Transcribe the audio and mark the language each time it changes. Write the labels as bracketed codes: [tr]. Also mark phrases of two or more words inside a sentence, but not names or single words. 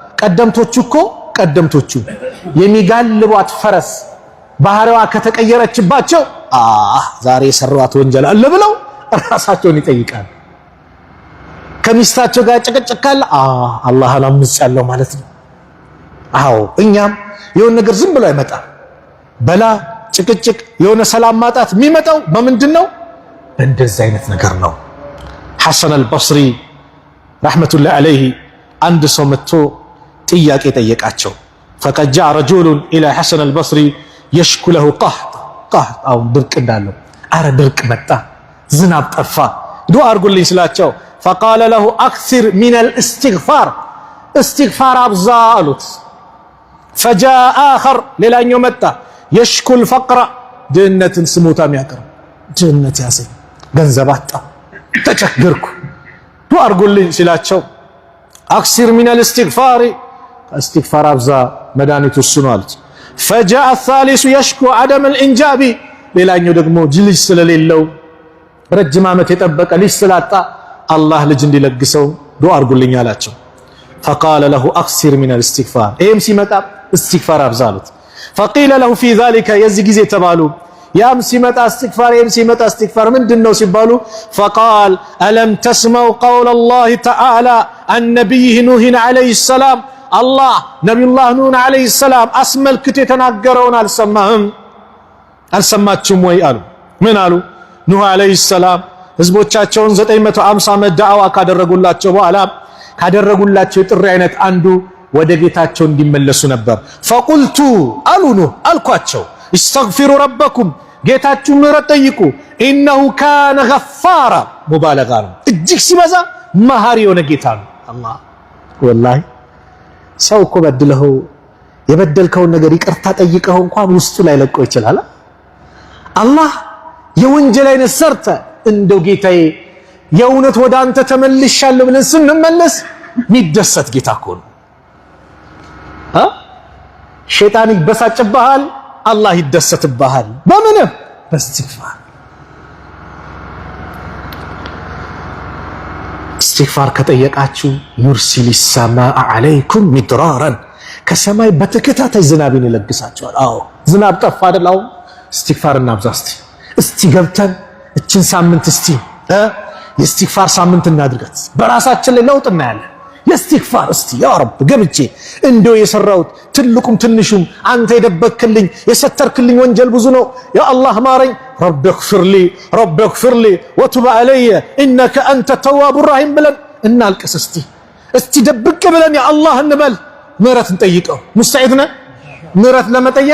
[am] ቀደምቶቹ የሚጋልቧት ፈረስ ባህሪዋ ከተቀየረችባቸው ዛሬ የሰሯት ወንጀል አለ ብለው ራሳቸውን ይጠይቃል ከሚስታቸው ጋር ጭቅጭቅ ካለ አላህን አምጻለሁ ማለት ነው አዎ እኛም የሆነ ነገር ዝም ብሎ አይመጣም በላ ጭቅጭቅ የሆነ ሰላም ማጣት የሚመጣው በምንድነው እንደዚህ አይነት ነገር ነው ሐሰን አልበስሪ ረህመቱላሂ ዐለይሂ አንድ ሰው መጥቶ ጥያቄ ጠየቃቸው [ar] فقد جاء رجل الى حسن البصري يشكو له قحط او [am] ድርቅ እንዳለው አረ ድርቅ መጣ ዝናብ ጠፋ ዱአ አድርጉልኝ ስላቸው [ar] فقال له اكثر من الاستغفار [am] استغفار አብዛ አሉት [ar] فجاء اخر [am] ሌላኛው መጣ [ar] يشكو الفقر [am] ድህነትን ስሞታ የሚያቀርብ ድህነት ያሰኝ ገንዘብ አጣ ተቸገርኩ ዱአ አድርጉልኝ ሲላቸው [ar] اكثر من الاستغفار [am] استغفار አብዛ መድኃኒቱ እሱ ነው አሉት [ar] فجاء الثالث يشكو عدم الانجاب [am] ሌላኛው ደግሞ ልጅ ስለሌለው ረጅም ዓመት የጠበቀ ልጅ ስላጣ አላህ ልጅ እንዲለግሰው ዱአ አድርጉልኝ አላቸው [ar] فقال له اكثر من الاستغفار ايم [am] ሲመጣ استغفار አብዛ አሉት [ar] فقيل له في ذلك [am] የዚህ ጊዜ ተባሉ ያም ሲመጣ استغفار يم ሲመጣ استغفار ምንድነው ሲባሉ [ar] فقال الم تسمعوا قول الله تعالى عن نبيه نوح عليه السلام الله نبي الله نوح عليه السلام [am] አስመልክቶ የተናገረውን አልሰማችሁም ወይ አሉ ምን አሉ ኑህ [ar] عليه السلام [am] ህዝቦቻቸውን 950 ዓመት ዳዕዋ ካደረጉላቸው በኋላ ካደረጉላቸው ጥሪ አይነት አንዱ ወደ ጌታቸው እንዲመለሱ ነበር فقلت አሉ ኑህ አልኳቸው [ar] استغفروا ربكم [am] ጌታችሁ ምህረት ጠይቁ [ar] انه كان غفارا [am] ሙባለጋ ነው እጅግ ሲበዛ መሐሪ የሆነ ጌታ ነው አላህ ወላሂ ሰው እኮ በድለው የበደልከውን ነገር ይቅርታ ጠይቀው እንኳን ውስጡ ላይ ለቆ ይችላል አላህ የወንጀል አይነት ሰርተ እንደው ጌታዬ የእውነት ወደ አንተ ተመልሻለሁ ብለን ስንመለስ የሚደሰት ጌታ እኮ ነው ሸይጣን ይበሳጭብሃል አላህ ይደሰትብሃል በምን በእስትግፋር استغفار ከጠየቃችሁ [ar] يرسل السماء عليكم مدرارا [am] ከሰማይ በተከታታይ ዝናብን ይለግሳችኋል አዎ ዝናብ ጠፋ አይደል አሁን استغفار እናብዛ እስቲ ገብተን እችን ሳምንት እስቲ የእስትግፋር ሳምንት እናድርጋት። በራሳችን ላይ ለውጥ እናያለን። የእስትግፋር እስቲ [ar] يا رب [am] ገብቼ እንደው የሰራሁት ትልቁም ትንሹም አንተ የደበክልኝ የሰተርክልኝ ወንጀል ብዙ ነው። [ar] يا الله [am] ማረኝ። [ar] رب اغفر لي وتب علي إنك [am] አንተ [ar] تواب رحيم [am] ብለን እናልቅስ። እስቲ ደብቅ ብለን [ar] يا الله [am] እንበል። ምህረት እንጠይቀው። ሙስተዒድ ነን ምህረት ለመጠየቅ?